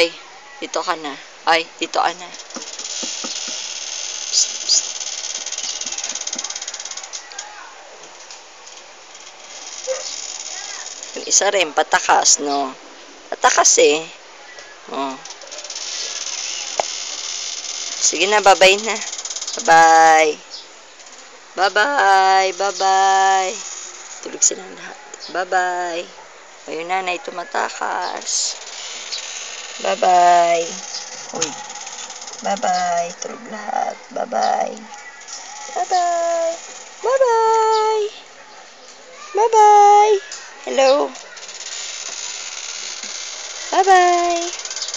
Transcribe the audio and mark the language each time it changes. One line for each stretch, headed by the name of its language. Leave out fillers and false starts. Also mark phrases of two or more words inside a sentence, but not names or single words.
Filipino: Dito ka na. Ay, dito ka na. Psst, psst. Yung isa rin, patakas, no? Patakas eh. Oh. Sige na, bye-bye na. Bye-bye. Bye-bye. Bye-bye. Tulog silang lahat. Bye-bye. O, yung nanay tumatakas. Bye-bye. Uy. Bye-bye. Tulog lahat. Bye-bye. Bye-bye. Bye-bye. Bye-bye. Hello. Bye-bye.